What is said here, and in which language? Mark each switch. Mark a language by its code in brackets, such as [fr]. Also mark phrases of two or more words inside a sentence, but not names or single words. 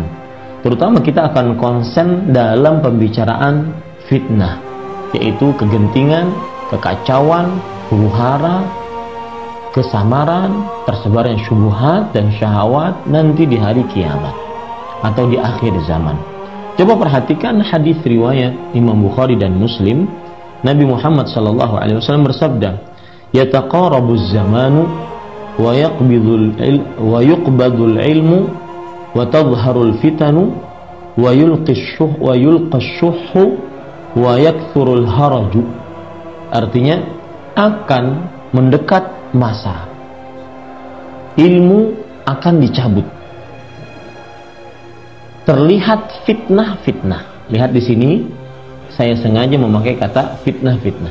[id] Terutama kita akan konsen dalam pembicaraan fitnah, yaitu kegentingan, kekacauan, huru-hara, kesamaran, tersebarnya syubhat dan syahwat nanti di hari kiamat atau di akhir zaman. Coba perhatikan hadis riwayat Imam Bukhari dan Muslim. Nabi Muhammad SAW bersabda, [ar] "يتقارب الزمان ويقبض العلم وتظهر الفتن ويلقى الشح ويكثر الهرج." [id] Artinya akan mendekat masa, ilmu akan dicabut, terlihat fitnah-fitnah. Lihat di sini, saya sengaja memakai kata fitnah-fitnah.